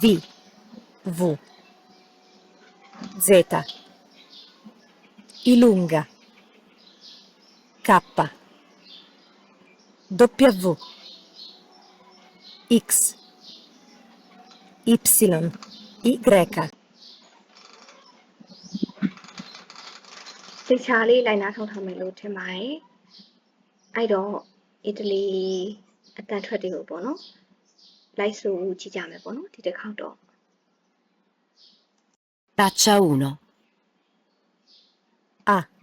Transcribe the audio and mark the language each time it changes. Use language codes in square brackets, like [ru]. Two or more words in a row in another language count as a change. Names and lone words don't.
[it] V. Z. I lunga. K. W. X. Y. Y. [my] ဒီခြားလေးလိုက်နားထောင်ထားမယ်လို့ထင်ပါတယ်အဲ့တော့အီတလီအတန်ထွက်တွေကိုပေါ့နော်လိုက်ဆိုကြည့်ကြမယ်ပေါ့နော်ဒီတစ်ခေါက်တော့ [it] Traccia 1. A.